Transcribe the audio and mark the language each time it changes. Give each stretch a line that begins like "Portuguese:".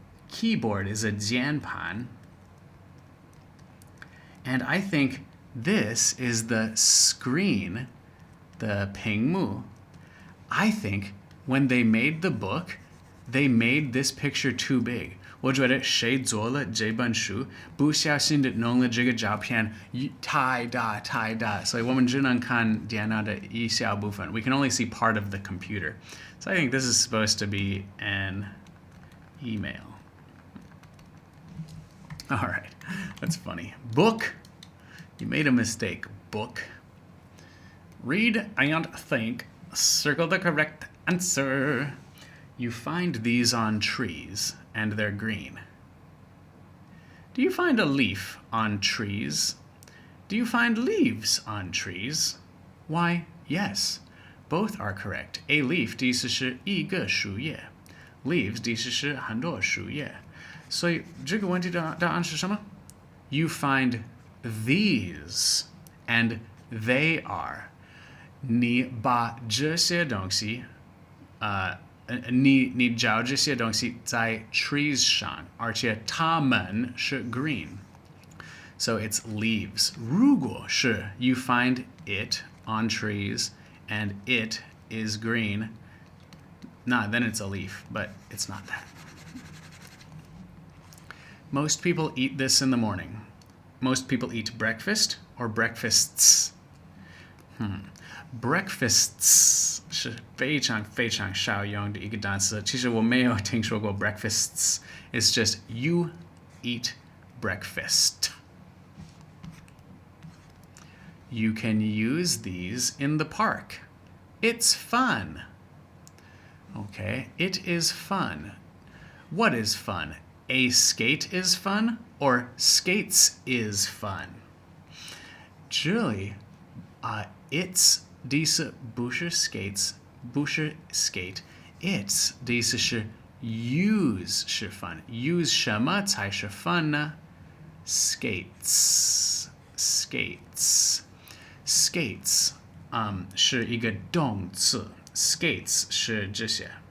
English: Keyboard is a jianpan. And I think this is the screen, the 屏幕. I think when they made the book, they made this picture too big.
Chinese: 我觉得谁做了这本书，不小心地弄了这个照片太大太大，所以我们只能看电脑的一小部分.
English: We can only see part of the computer. So I think this is supposed to be an email. All right, that's funny. Book. You made a mistake. Book. Read and think. Circle the correct answer. You find these on trees, and they're green. Do you find a leaf on trees? Do you find leaves on trees? Why, yes. Both are correct. A leaf
Chinese: 的意思是一个树叶
English: Leaves
Chinese: 的意思是很多树叶所以这个问题的答案是什么
English: You find these, and they are.
Chinese: 你把这些东西你找这些东西在 trees 上，而且它们是 green.
English: So it's leaves.
Chinese: 如果是
English: you find it on trees and it is green, then it's a leaf, but it's not that. Most people eat this in the morning. Most people eat breakfast or breakfasts.
Chinese: Breakfasts 是非常非常少用的一个单词。其实我没有听说过 breakfasts.
English: It's just you eat breakfast. You can use these in the park. It's fun. Okay, it is fun. What is fun? A skate is fun or skates is fun?
Chinese: 这里it's 第四不是 skates 不是 skate it's 第四是 use 是 fun use 什么才是 fun 呢 skates 是一个动词 skates 是这些